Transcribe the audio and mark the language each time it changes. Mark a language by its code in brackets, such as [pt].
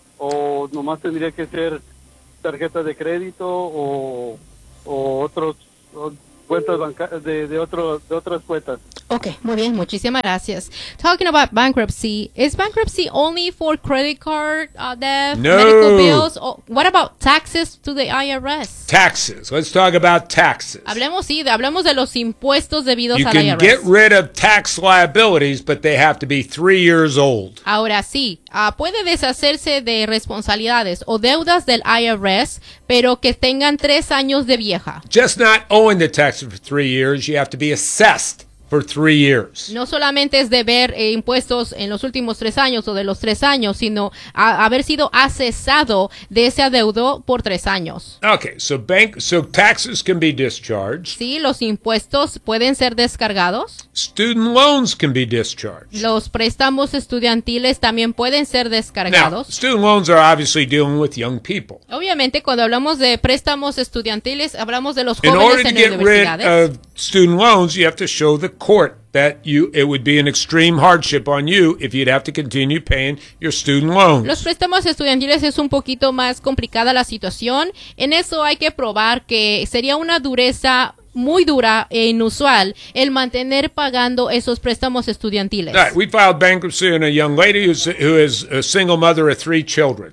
[es] ¿O nomás tendría que ser tarjetas de crédito o otros cuentas bancarias de otras cuentas? Okay, muy bien, muchísimas gracias. [en] Talking about bankruptcy, is bankruptcy only for credit card debt, no. Medical bills? Or what about taxes to the IRS? Taxes. Let's talk about taxes. [es] Hablemos de los impuestos debidos al IRS. [en] You can get rid of tax liabilities, but they have to be 3 years old. [es] Ahora sí, puede deshacerse de responsabilidades o deudas del IRS, pero que tengan 3 años de vieja. [en] Just not owing the taxes for 3 years, you have to be assessed. For 3 years. [es] No solamente es deber impuestos en los últimos 3 años o de los 3 años, sino haber sido asesado de ese adeudo por 3 años. [en] Okay, so taxes can be discharged. [es] Sí, los impuestos pueden ser descargados. [en] Student loans can be discharged. [es] Los préstamos estudiantiles también pueden ser descargados. [en] Now, student loans are obviously dealing with young people. [es] Obviamente, cuando hablamos de préstamos estudiantiles, hablamos de los jóvenes en universidades. [en] In order to get rid of student loans, you have to show the court that you it would be an extreme hardship on you if you'd have to continue paying your student loans. [es] Los préstamos estudiantiles es un poquito más complicada la situación. En eso hay que probar que sería una dureza muy dura e inusual el mantener pagando esos préstamos estudiantiles. [en] Right. We filed bankruptcy on a young lady who is a single mother of three children.